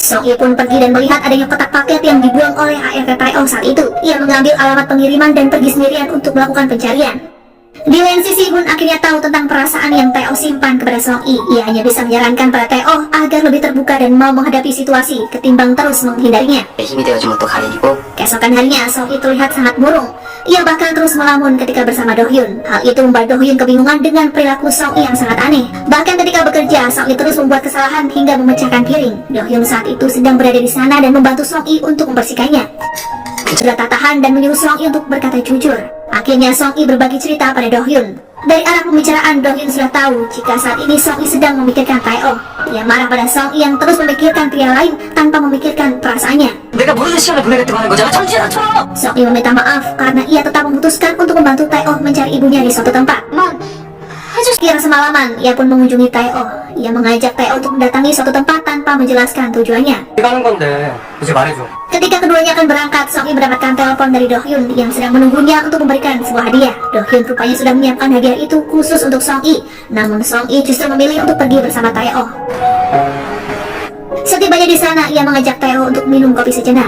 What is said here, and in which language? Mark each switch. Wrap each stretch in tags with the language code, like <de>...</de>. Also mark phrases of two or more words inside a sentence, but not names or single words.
<id>Song I pun pergi dan melihat adanya kotak paket yang dibuang oleh ART Tae-oh saat itu. Ia mengambil alamat pengiriman dan pergi sendirian untuk melakukan pencarian. Di lain sisi, Hun akhirnya tahu tentang perasaan yang Tae-oh simpan kepada Song I. Ia hanya bisa menyarankan pada Tae-oh agar lebih terbuka dan mau menghadapi situasi ketimbang terus menghindarinya.</id> <ko>힘이 되어주면 또 가리고.</ko> <id>Keesokan harinya, Song I terlihat sangat murung. Ia bahkan terus melamun ketika bersama Do Hyun. Hal itu membuat Do Hyun kebingungan dengan perilaku Song I yang sangat aneh. Bahkan ketika bekerja, Song I terus membuat kesalahan hingga memecahkan piring. Do Hyun saat itu sedang berada di sana dan membantu Song I untuk membersihkannya. Sudah tak tahan dan menyuruh Song I untuk berkata jujur. Akhirnya Song I berbagi cerita pada Do Hyun. Dari arah pembicaraan, Do Hyun sudah tahu jika saat ini Song I sedang memikirkan Tae-oh. Ia marah pada Song I yang terus memikirkan pria lain tanpa memikirkan perasaannya.</id> <ko>내가 모르는 시간을 보내겠다고 하는 거잖아. 정신아처럼.</ko> <id>Song I meminta maaf karena ia tetap memutuskan untuk membantu Tae-oh mencari ibunya di suatu tempat. Kira semalaman, ia pun mengunjungi Tae-oh. Ia mengajak Tae-oh untuk mendatangi suatu tempat tanpa menjelaskan tujuannya.</id> <ko>어디 가는 건데 이제 말해줘.</ko> <id>Ketika keduanya akan berangkat, Song I mendapatkan telepon dari Do Hyun yang sedang menunggunya untuk memberikan sebuah hadiah. Do Hyun rupanya sudah menyiapkan hadiah itu khusus untuk Song I. Namun Song I justru memilih untuk pergi bersama Tae-oh. Setibanya di sana, ia mengajak Tae-oh untuk minum kopi sejenak.</id>